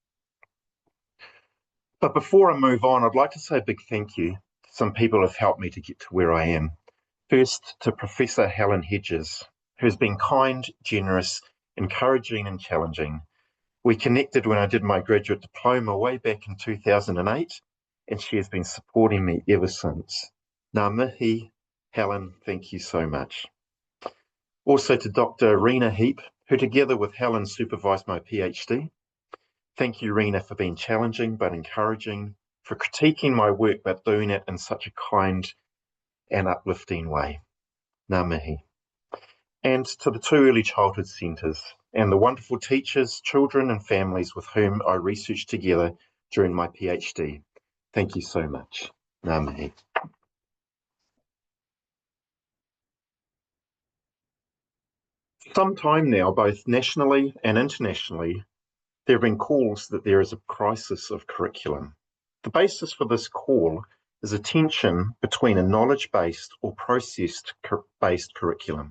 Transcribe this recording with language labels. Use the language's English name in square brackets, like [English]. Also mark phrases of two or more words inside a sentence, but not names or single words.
[English] But before I move on, I'd like to say a big thank you to some people who have helped me to get to where I am. First, to Professor Helen Hedges, who's been kind, generous, encouraging and challenging. We connected when I did my graduate diploma way back in 2008, and she has been supporting me ever since. [Māori] Ngā mihi, [English] Helen, thank you so much. Also to Dr. Rena Heap, who together with Helen supervised my PhD. Thank you, Rena, for being challenging but encouraging, for critiquing my work but doing it in such a kind and uplifting way. [Māori] Ngā mihi. [English] And to the two early childhood centres and the wonderful teachers, children and families with whom I researched together during my PhD. Thank you so much. [Māori] Ngā mihi. [English] For some time now, both nationally and internationally, there have been calls that there is a crisis of curriculum. The basis for this call is a tension between a knowledge-based or process-based curriculum.